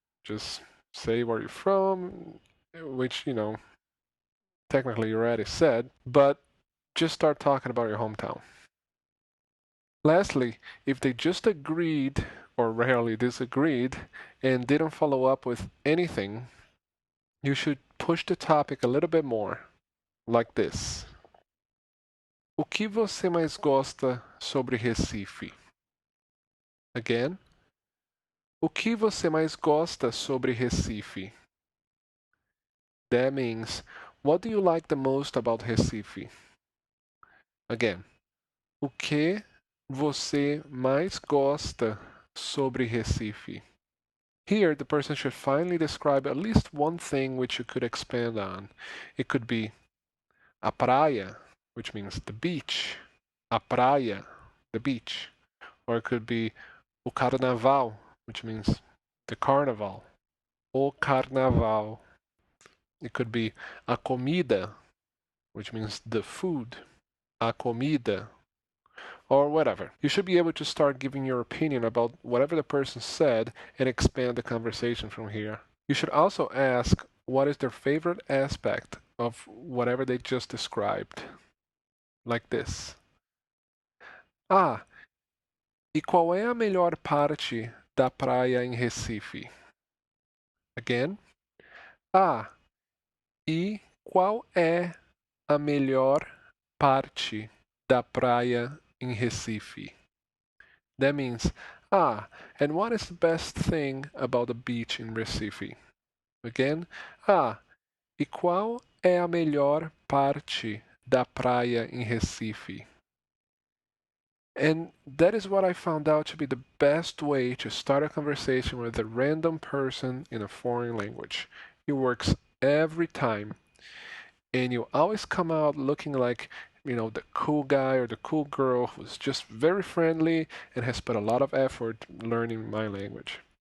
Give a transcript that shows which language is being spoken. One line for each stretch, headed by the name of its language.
English: Just say where you're from, which, technically you already said, but just start talking about your hometown. Lastly, if they just agreed or rarely disagreed and didn't follow up with anything, you should push the topic a little bit more, like this.
Portuguese: O que você mais gosta sobre Recife? Again. O que você mais gosta sobre Recife?
English: That means, what do you like the most about Recife? Again.
Portuguese: O que você mais gosta sobre Recife?
English: Here, the person should finally describe at least one thing which you could expand on. It could be a praia, which means the beach. A praia, the beach. Or it could be o carnaval, which means the carnival. O carnaval. It could be a comida, which means the food. A comida. Or whatever. You should be able to start giving your opinion about whatever the person said and expand the conversation from here. You should also ask what is their favorite aspect of whatever they just described. Like this.
Portuguese: E qual é a melhor parte da praia em Recife? Again. E qual é a melhor parte da praia em Recife?
English: That means, and what is the best thing about the beach in Recife?
Portuguese: Again, e qual é a melhor parte da praia em Recife?
English: And that is what I found out to be the best way to start a conversation with a random person in a foreign language. It works every time. And you always come out looking like, the cool guy or the cool girl who's just very friendly and has put a lot of effort learning my language.